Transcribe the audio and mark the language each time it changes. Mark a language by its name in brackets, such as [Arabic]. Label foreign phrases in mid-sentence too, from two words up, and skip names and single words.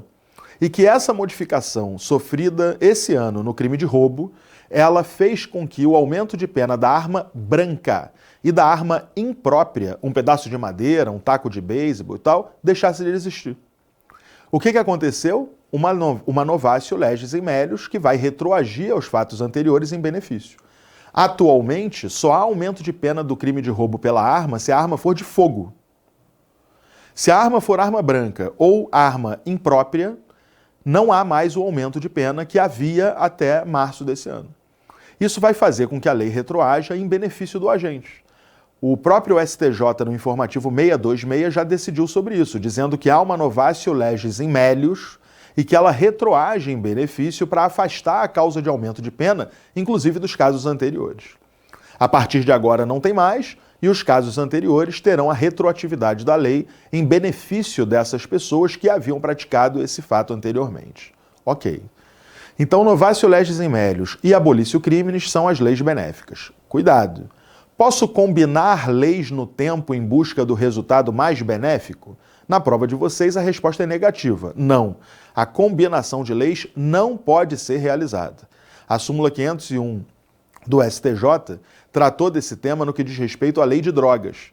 [Portuguese] E que essa modificação sofrida esse ano no crime de roubo, ela fez com que o aumento de pena da arma branca e da arma imprópria, um pedaço de madeira, um taco de beisebol e tal, deixasse de existir. O que aconteceu? Uma [Latin] novatio legis in melius [Portuguese] que vai retroagir aos fatos anteriores em benefício. Atualmente, só há aumento de pena do crime de roubo pela arma se a arma for de fogo. Se a arma for arma branca ou arma imprópria, não há mais o aumento de pena que havia até março desse ano. Isso vai fazer com que a lei retroaja em benefício do agente. O próprio STJ, no informativo 626, já decidiu sobre isso, dizendo que há uma [Latin] novatio legis in melius [Portuguese] e que ela retroage em benefício para afastar a causa de aumento de pena, inclusive dos casos anteriores. A partir de agora não tem mais, e os casos anteriores terão a retroatividade da lei em benefício dessas pessoas que haviam praticado esse fato anteriormente. Ok. Então, [Latin] novatio legis in melius [Portuguese] e [Latin] abolitio criminis [Portuguese] são as leis benéficas. Cuidado! Posso combinar leis no tempo em busca do resultado mais benéfico? Na prova de vocês, a resposta é negativa. Não. A combinação de leis não pode ser realizada. A súmula 501 do STJ tratou desse tema no que diz respeito à lei de drogas.